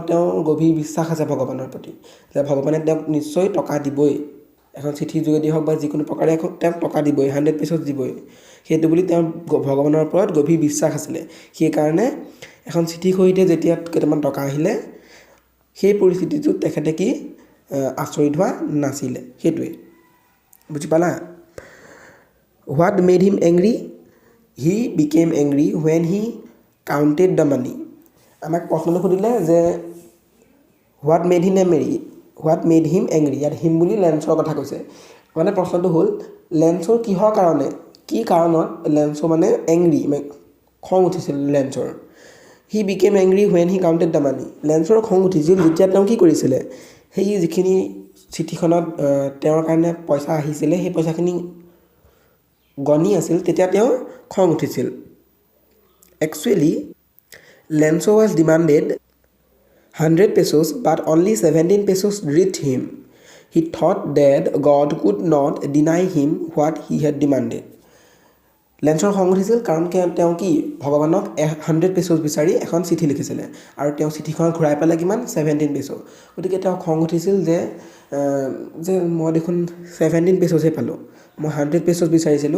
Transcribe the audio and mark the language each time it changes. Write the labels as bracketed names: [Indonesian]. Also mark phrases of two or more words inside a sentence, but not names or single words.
[Assamese] তেওঁৰ গভীৰ বিশ্বাস আছে ভগৱানৰ প্ৰতি যে ভগৱানে তেওঁক নিশ্চয় টকা দিবই এখন চিঠিৰ যোগেদি হওক বা যিকোনো প্ৰকাৰে তেওঁক টকা দিবই 100 pesos দিবই সেইটো বুলি তেওঁৰ ভগৱানৰ ওপৰত গভীৰ বিশ্বাস আছিলে সেইকাৰণে এখন চিঠিৰ সৈতে যেতিয়া কেইটামান টকা আহিলে সেই পৰিস্থিতিটোত তেখেতে কি আচৰিত হোৱা নাছিলে সেইটোৱে বুজি পালা [English] what made him angry he became angry when he counted the money [Assamese] আমাক প্ৰশ্নটো সুধিলে যে [English] what made him angry [Assamese] ইয়াত হিম বুলি লেন্সৰ কথা কৈছে মানে প্ৰশ্নটো হ'ল লেন্সৰ কিহৰ কাৰণে কি কাৰণত লেন্সো মানে এংগ্ৰি খং উঠিছিল লেন্সৰ [English] he became angry when he counted the money [Assamese] লেন্সৰ খং উঠিছিল যেতিয়া তেওঁ কি কৰিছিলে সেই যিখিনি চিঠিখনত তেওঁৰ কাৰণে পইচা আহিছিলে সেই পইচাখিনি গণি আছিল তেতিয়া তেওঁৰ খং উঠিছিল একচুৱেলি [English] Lenso was demanded 100 pesos, but only 17 pesos reached him. He thought that God could not deny him what he had demanded. [Assamese] লেন্সৰ খং উঠিছিল কাৰণ তেওঁ কি ভগৱানক 100 পেছ'ছ বিচাৰি এখন চিঠি লিখিছিলে আৰু তেওঁ চিঠিখন ঘূৰাই পালে কিমান 17 পেছ'। গতিকে তেওঁ খং উঠিছিল যে মই দেখোন 17 পেছ'ছহে পালোঁ, মই 100 পেছ'ছ বিচাৰিছিলোঁ।